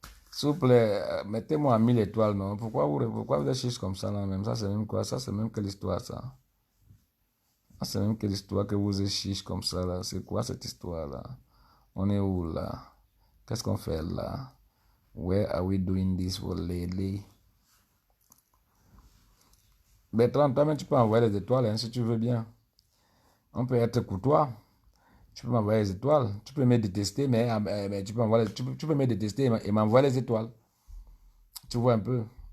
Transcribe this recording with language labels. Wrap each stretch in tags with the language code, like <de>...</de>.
<fr>S'il vous plaît, mettez-moi à 1000 étoiles, non? Pourquoi vous êtes chiche comme ça, là, même? Ça, c'est même quoi? Ça, c'est même quelle histoire, ça? Ah, c'est même quelle histoire que vous êtes chiche comme ça, là? C'est quoi cette histoire-là? On est où, là? Qu'est-ce qu'on fait, là?</fr> <en>Where are we doing this for lately?</en> <fr>Bertrand, toi-même, tu peux envoyer les étoiles, hein, si tu veux bien. On peut être courtois. Tu peux m'envoyer les étoiles. Tu peux me détester, mais tu peux, tu peux me détester et m'envoyer les étoiles. Tu vois un peu.</fr>